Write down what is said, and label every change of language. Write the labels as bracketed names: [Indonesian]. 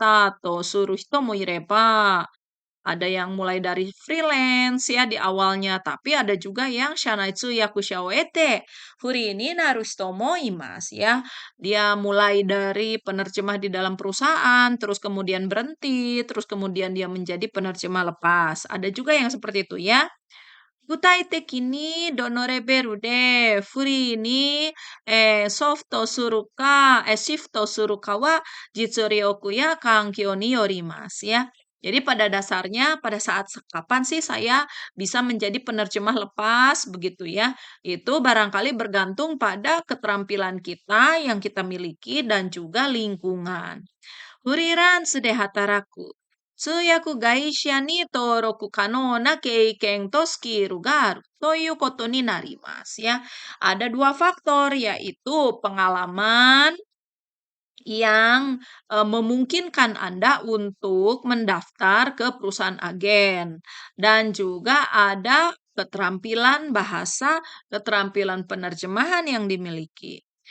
[Japanese] 最初からフリーランスでスタートする人もいれば、 [Indonesian] ada yang mulai dari freelance ya di awalnya, tapi ada juga yang [Japanese] shanai yakusha o ete furi ni naru hito mo imasu ya. [Indonesian] Dia mulai dari penerjemah di dalam perusahaan, terus kemudian berhenti, terus kemudian dia menjadi penerjemah lepas. Ada juga yang seperti itu ya. [Japanese] 具体的にどのレベルでフリーにシフトするかは実力や環境によります ya. [Indonesian] Jadi pada dasarnya pada saat kapan sih saya bisa menjadi penerjemah lepas begitu ya. Itu barangkali bergantung pada keterampilan kita yang kita miliki dan juga lingkungan. [Japanese] フリーランスで働く 通訳外社に登録可能な経験とスキルがあるということになります ya. [Indonesian] Ada dua faktor yaitu pengalaman yang memungkinkan Anda untuk mendaftar ke perusahaan agen dan juga ada keterampilan bahasa, keterampilan penerjemahan yang dimiliki.